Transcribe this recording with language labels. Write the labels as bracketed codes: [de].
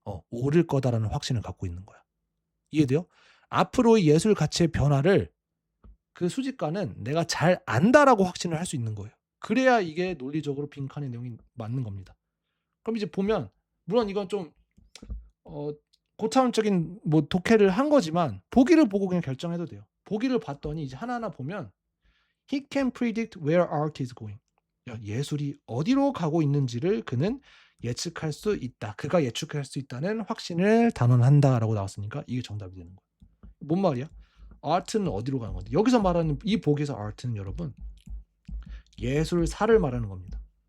[ko] 오를 거다라는 확신을 갖고 있는 거야. 이해돼요? 앞으로의 예술 가치의 변화를 그 수집가는 내가 잘 안다라고 확신을 할 수 있는 거예요. 그래야 이게 논리적으로 빈칸의 내용이 맞는 겁니다. 그럼 이제 보면 물론 이건 좀 고차원적인 독해를 한 거지만 보기를 보고 그냥 결정해도 돼요. 보기를 봤더니 이제 하나하나 보면 [en] He can predict where art is going. [ko] 예술이 어디로 가고 있는지를 그는 예측할 수 있다. 그가 예측할 수 있다는 확신을 단언한다라고 나왔으니까 이게 정답이 되는 거예요. 뭔 말이야? 아트는 어디로 가는 건데 여기서 말하는 이 보기에서 아트는 여러분 예술사를 말하는 겁니다.